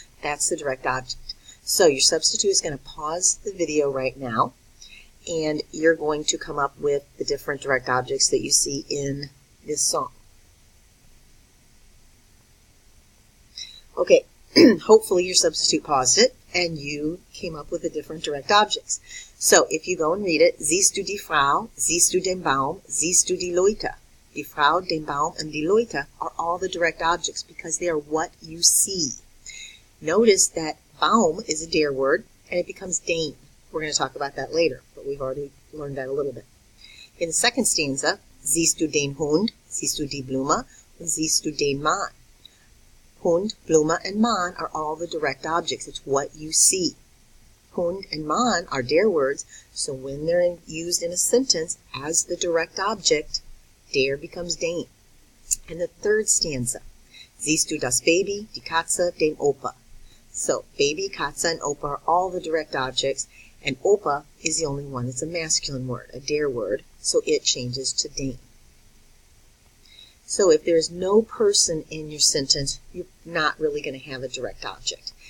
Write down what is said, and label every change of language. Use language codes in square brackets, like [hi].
[en] That's the direct object. So your substitute is going to pause the video right now, and you're going to come up with the different direct objects that you see in this song. Okay, hopefully your substitute paused it, and you came up with the different direct objects. So if you go and read it, [de] siehst du die Frau, siehst du den Baum, siehst du die Leute. [en] Die Frau, den Baum, and die Leute are all the direct objects because they are what you see. Notice that Baum is a der word, and it becomes den. We're going to talk about that later, but we've already learned that a little bit. In the second stanza, [de] siehst du den Hund, siehst du die Blume, and siehst du den Mann. [en] Hund, Blume, and Mann are all the direct objects. It's what you see. Hund and Mann are der words, so when they're used in a sentence as the direct object, der becomes den. And the third stanza, [de] siehst du das Baby, die Katze, den Opa. [en] So baby, Katze, and Opa are all the direct objects, and Opa is the only one that's a masculine word, a der word, so it changes to den. So if there's no person in your sentence, you're not really going to have a direct object.